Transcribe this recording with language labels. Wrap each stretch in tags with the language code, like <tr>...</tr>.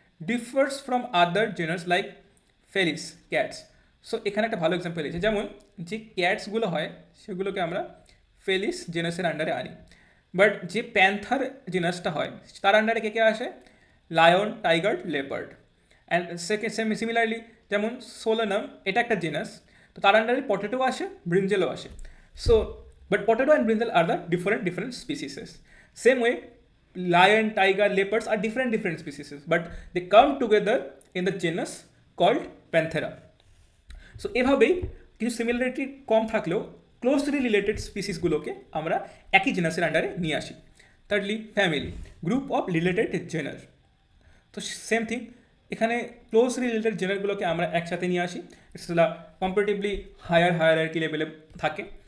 <en>Differs from other genera like felis, cats.</en> <bn>So এখানে একটা ভালো এক্সাম্পল আছে, যেমন যে ক্যাটসগুলো হয় সেগুলোকে আমরা ফেলিস জেনাসের আন্ডারে আনি, বাট যে প্যান্থার জেনাসটা হয় তার আন্ডারে কে কে আসে? Lion, tiger, leopard. And similarly যেমন সোলানাম, এটা একটা জেনাস, তো তার আন্ডারে পটেটো আসে, ব্রিঞ্জেলও আসে।</bn> <en>So but potato and brinjal are the different species. Same way lion, tiger, leopards are different species, but they come together in the genus called Panthera.</en> <bn>So এভাবেই কিছু সিমিলারিটি কম থাকলেও ক্লোজলি রিলেটেড স্পিসিসগুলোকে আমরা একই জেনাসের আন্ডারে নিয়ে আসি।</bn> <en>Thirdly, family, group of related genera.</en> <bn>তো same thing, এখানে ক্লোজলি রিলেটেড জেনারগুলোকে আমরা একসাথে নিয়ে আসি, ইটস কম্পারেটিভলি হায়ারার্কি লেভেলে থাকে।</bn>